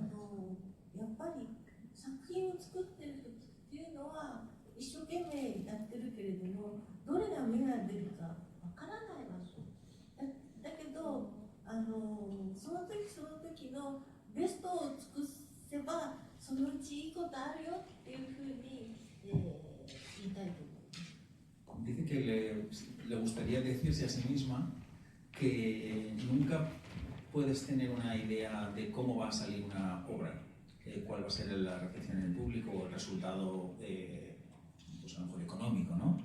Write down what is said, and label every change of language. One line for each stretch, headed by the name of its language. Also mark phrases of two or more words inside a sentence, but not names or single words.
Japanese: やっぱり作品を作ってる時っていうのは一生懸命やってるけれども、どれが芽が出るかわからない場所だけど、その時その時のベストを尽くせばそのうちいいことあるよっていうふうに、言いたいと思います。
Spanish: Dice que le gustaría decirse a sí misma que nunca puedes tener una idea de cómo va a salir una obra, cuál va a ser la recepción en el público o el resultado, pues a lo mejor económico, ¿no?